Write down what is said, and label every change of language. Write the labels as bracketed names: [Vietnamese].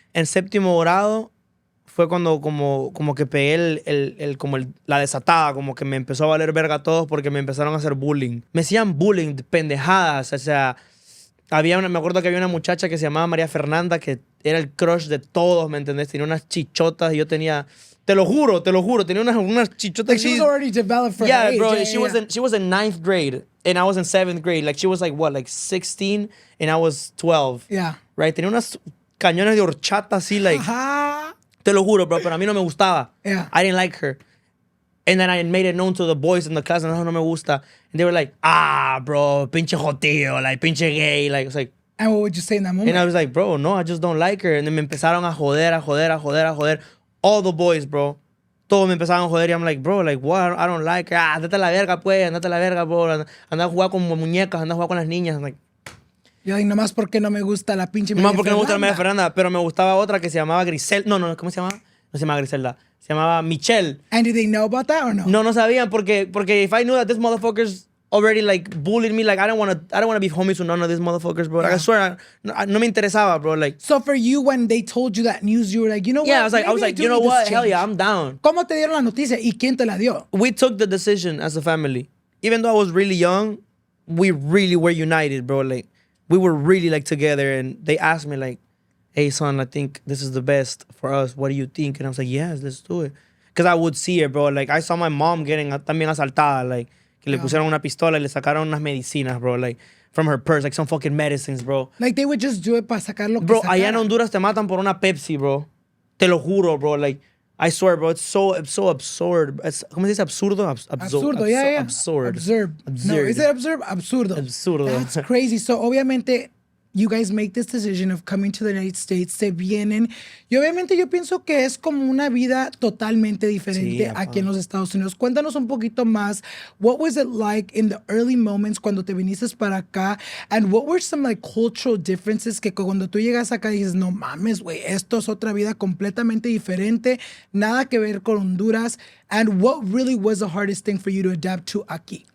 [Spanish] En 7º grado fue cuando como que pegué la desatada, como que me empezó a valer verga a todos porque me empezaron a hacer bullying. Me hacían bullying, pendejadas, o sea, me acuerdo que había una muchacha que se llamaba María Fernanda, que era el crush de todos, ¿me entendés? Tenía unas chichotas y yo tenía, te lo juro, tenía unas chichotas. [English] Like she was already developed for her age. Bro, Yeah, she was in 9th grade and I was in 7th grade. Like she was like, what, like 16 and I was 12. Yeah. Right? [Spanish] Tenía unas cañones de horchata así, like... Ajá. Te lo juro, bro, pero a mí no me gustaba. [English] Yeah. I didn't like her. And then I made it known to the boys in the class, [Spanish] no me gusta. [English] And they were like, bro, [Spanish] pinche jotillo, [English] like, [Spanish] pinche gay. [English] Like, I was like... And what would you say in that moment? And I was like, bro, no, I just don't like her. And then [Spanish] me empezaron a joder. [English] All the boys, bro. [Spanish] Todos me empezaron a joder. Y [English] I'm like, bro, like, what? I don't like her. [Spanish] Andate a la verga, pues. Andate a la verga, bro. Anda a jugar con muñecas, anda a jugar con las niñas. [English] I'm like... [Spanish] Yo like, nomás porque no me gusta la pinche Nomás porque no me gusta la María Fernanda, pero me gustaba otra que se llamaba Grisel. No, ¿cómo se llamaba? No se llamaba Griselda. Se llamaba Michelle. [English] And did they know about that or no? [Spanish] No sabían porque [English] if I knew that these motherfuckers already like bullied me, like I don't want to be homies with none of these motherfuckers, bro. Like, I swear, [Spanish] no me interesaba, [English] bro. Like. So for you, when they told you that news, you were like, you know what? Yeah, I was like, you know what? Hell yeah, I'm down. [Spanish] ¿Cómo te dieron la noticia y quién te la dio? [English] We took the decision as a family. Even though I was really young, we really were united, bro. Like, we were really like together, and they asked me like, hey son, I think this is the best for us. What do you think? And I was like, yes, let's do it. Because I would see it, bro. Like, I saw my mom getting [Spanish] también asaltada, [English] like, [Spanish] que le pusieron una pistola y le sacaron unas medicinas, [English] bro, like, from her purse, like some fucking medicines, bro. Like, they would just do it [Spanish] para sacar lo que [English] Bro, [Spanish] sacaran. allá en Honduras te matan por una Pepsi, bro. Te lo juro, bro. [English] Like, I swear, bro, it's so absurd. [Spanish] ¿Cómo se dice absurdo? Absurdo, yeah. [English] Absurd. No, is it absurd? Absurdo. [Spanish] Absurdo. [English] That's crazy. So, [Spanish] obviamente, [English] you guys make this decision of coming to the United States, [Spanish] se vienen. Y obviamente yo pienso que es como una vida totalmente diferente aquí en los Estados Unidos. Cuéntanos un poquito más. [English] What was it like in the early moments [Spanish] cuando te viniste para acá? [English] And what were some like cultural differences [Spanish] que cuando tú llegas acá dices, no mames, güey, esto es otra vida completamente diferente, nada que ver con Honduras? [English] And what really was the hardest thing for you to adapt to aquí?